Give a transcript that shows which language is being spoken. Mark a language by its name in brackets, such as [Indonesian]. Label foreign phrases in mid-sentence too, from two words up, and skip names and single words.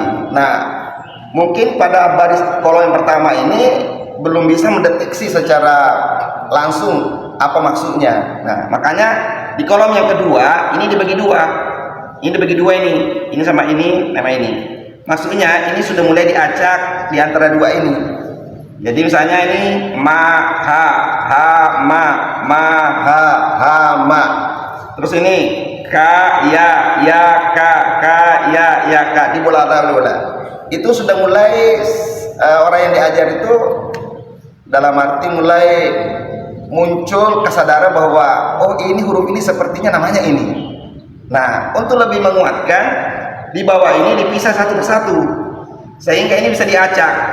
[Indonesian] Nah, mungkin pada baris kolom yang pertama ini belum bisa mendeteksi secara langsung apa maksudnya. Nah, makanya di kolom yang kedua ini dibagi dua. Ini dibagi dua ini sama ini, nama ini. Maksudnya ini sudah mulai diacak di antara dua ini. Jadi misalnya ini ma ha ma ha ma. Terus ini ka ya ka ya ka, dibola-bola. Itu sudah mulai orang yang diajar itu dalam arti mulai muncul kesadaran bahwa oh, ini huruf ini sepertinya namanya ini. Nah, untuk lebih menguatkan, di bawah ini dipisah satu persatu sehingga ini bisa diacak.